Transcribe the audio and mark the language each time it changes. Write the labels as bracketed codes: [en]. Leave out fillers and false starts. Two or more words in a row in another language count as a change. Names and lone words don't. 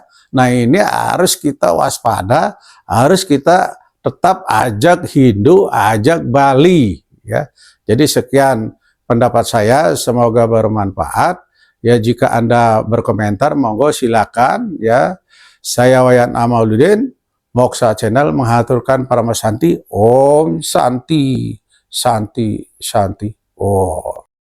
[id] Nah ini harus kita waspada, harus kita tetap ajak Hindu, ajak Bali, ya. Jadi sekian pendapat saya, semoga bermanfaat. Ya jika Anda berkomentar, monggo silakan, ya. Saya Wayan Amaluddin, Moksa Channel mengaturkan para Santi, [sa] Om Santi, Santi, Santi, Om.